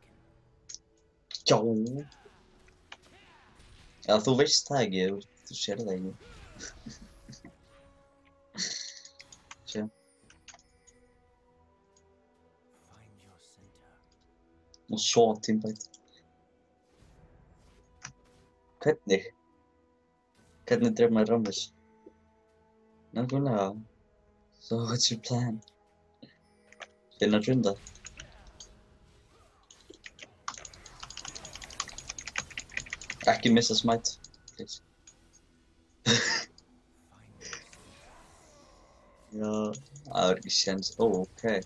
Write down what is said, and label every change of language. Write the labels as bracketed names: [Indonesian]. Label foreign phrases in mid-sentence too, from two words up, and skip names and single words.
[Icelandic] Já. Já, þú veist það ekki, þú sér það ekki. Sjá. [English] Find your center. [Icelandic] Og svo teamfight. Hvernig? Hvernig dref maður Rammus? Nákvæmlega. [English] So what's your plan? [Icelandic] Finna Trunda. Ekki missa [English] smite, please. [Icelandic] Já, það er ekki séns. Ó, ok.